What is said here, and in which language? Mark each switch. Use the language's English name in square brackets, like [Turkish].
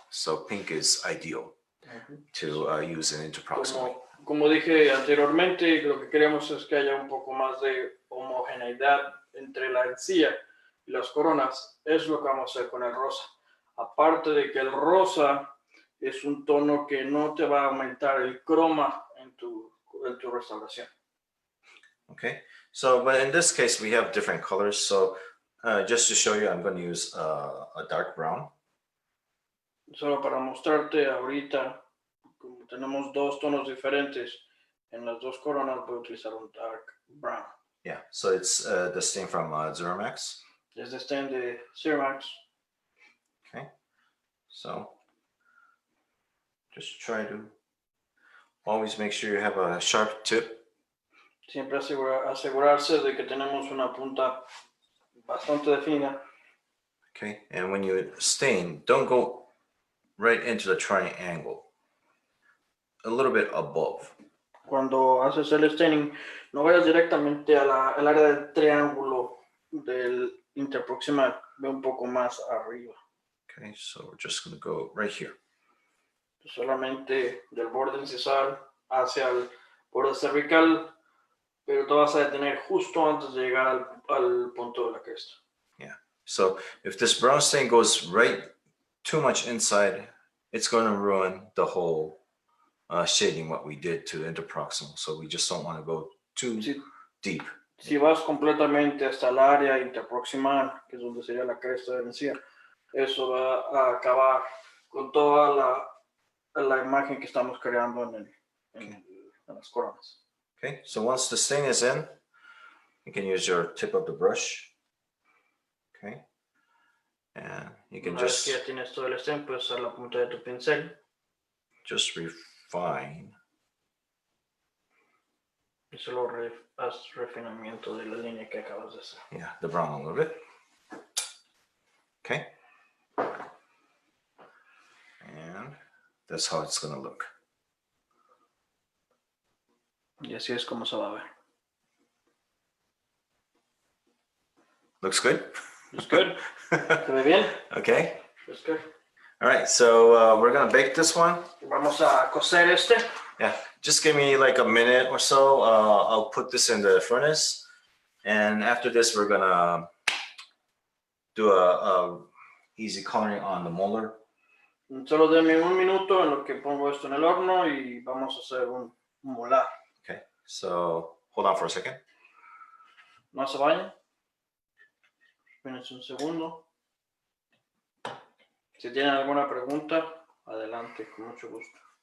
[English] So pink is ideal to use in interproximal. [Spanish] Como dije anteriormente, lo que queremos es que haya un poco más de homogeneidad entre la encía y las coronas. Es lo que vamos a hacer con el rosa. Aparte de que el rosa es un tono que no te va a aumentar el croma en tu restauración. [English] Okay, so but in this case we have different colors. So just to show you, I'm going to use a dark brown. [Spanish] Solo para mostrarte ahorita, como tenemos dos tonos diferentes en las dos coronas, voy a utilizar un dark brown. [English] Yeah, so it's the stain from Zermax. [Spanish] Es de stain de Ceramax. [English] Okay, so just try to always make sure you have a sharp tip. [Spanish] Siempre asegurarse de que tenemos una punta bastante definida. [English] Okay, and when you stain, don't go right into the triangle. A little bit above. [Spanish] Cuando haces el staining, no vayas directamente al área del triángulo del interproximal, ve un poco más arriba. [English] Okay, so we're just going to go right here. [Spanish] Solamente del borde incisal hacia el borde cervical, pero te vas a detener justo antes de llegar al punto de la cresta. [English] Yeah, so if this brown stain goes right too much inside, it's going to ruin the whole shading what we did to the interproximal. So we just don't want to go too deep. [Spanish] Si vas completamente hasta el área interproximal, que es donde sería la cresta de la encía, eso va a acabar con toda la imagen que estamos creando en las coronas. [English] Okay, so once the stain is in, you can use your tip of the brush. Okay, and you can [Spanish] Una vez que ya tienes todo el stain, puedes usar la punta de tu pincel. [English] just refine. [Spanish] Y solo haz refinamiento de la línea que acabas de hacer. [English] Yeah, the brown a little bit. Okay. And that's how it's going to look. [Spanish] Y así es como se va a ver. [English] Looks good? Looks good. [Spanish] ¿Se ve bien? [English] Okay. Looks good. All right, so we're going to bake this one. [Spanish] Vamos a cocer este. [English] Yeah, just give me like a minute or so. I'll put this in the furnace. And after this, we're going to do a easy coloring on the molar. [Spanish] Solo denme un minuto en lo que pongo esto en el horno y vamos a hacer un molar. [English] Okay, so hold on for a second. [Spanish] No se vayan. Espérense un segundo. Si tienen alguna pregunta, adelante, con mucho gusto.